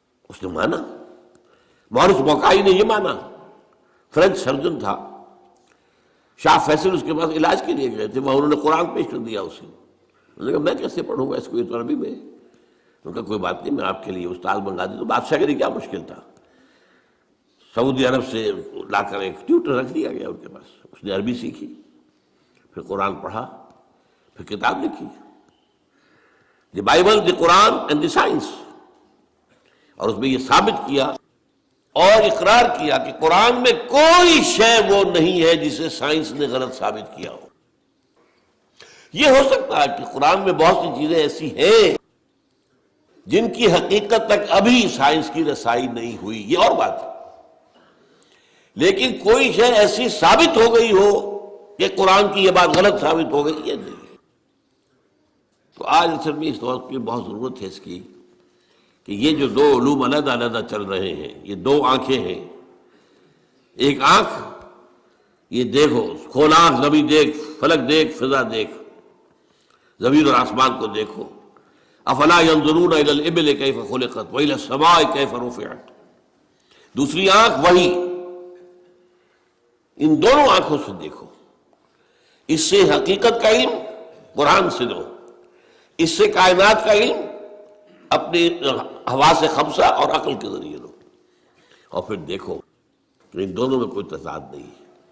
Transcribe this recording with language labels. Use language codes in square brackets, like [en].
[ur] اس نے مانا، مورس بوکائی نے یہ مانا، فرینچ سرجن تھا، شاہ فیصل اس کے پاس علاج کے لیے گئے تھے، وہاں انہوں نے قرآن پیش کر دیا اسے. انہوں نے کہا میں کیسے پڑھوں گا اس کو، یہ تو عربی میں. انہوں نے کہا کوئی بات نہیں، میں آپ کے لیے استاد منگا دی. تو بادشاہ کے لیے کیا مشکل تھا، سعودی عرب سے لا کر ایک ٹیوٹر رکھ دیا گیا ان کے پاس. اس نے عربی سیکھی، پھر قرآن پڑھا، پھر کتاب لکھی، the Bible, the Quran and the science. اور اس میں یہ ثابت کیا اور اقرار کیا کہ قرآن میں کوئی شے وہ نہیں ہے جسے سائنس نے غلط ثابت کیا ہو. یہ ہو سکتا ہے کہ قرآن میں بہت سی چیزیں ایسی ہیں جن کی حقیقت تک ابھی سائنس کی رسائی نہیں ہوئی، یہ اور بات ہے. لیکن کوئی شے ایسی ثابت ہو گئی ہو کہ قرآن کی یہ بات غلط ثابت ہو گئی، یہ نہیں. تو آج اصل میں اس وقت کی بہت ضرورت ہے اس کی کہ یہ جو دو علوم علیحدہ علیحدہ چل رہے ہیں، یہ دو آنکھیں ہیں. ایک آنکھ یہ دیکھو، کھول آنکھ، زمین دیکھ، فلک دیکھ، فضا دیکھ، زمین اور آسمان کو دیکھو. [ar] افلا ينظرون الى الابل كيف خلقت والى السماء كيف رفعت. [ur] دوسری آنکھ وہی. ان دونوں آنکھوں سے دیکھو. اس سے حقیقت کا علم قرآن سے لو، اس سے کائنات کا علم اپنی حواس خمسہ اور عقل کے ذریعے لو، اور پھر دیکھو کہ ان دونوں میں کوئی تضاد نہیں ہے.